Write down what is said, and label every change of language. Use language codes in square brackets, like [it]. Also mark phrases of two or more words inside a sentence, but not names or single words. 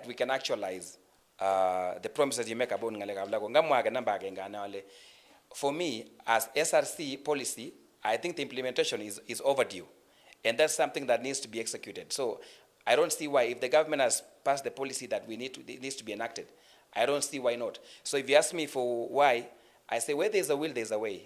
[en] we can actualize the promises you make about [kln] ngalekab lago ngamwa ke namba agenge anale [en] for me as SRC policy I think the implementation is overdue and that's something that needs to be executed so I don't see why if the government has passed the policy that it needs to be enacted I don't see why not. So if you ask me for why I say where there's a will, there's a way.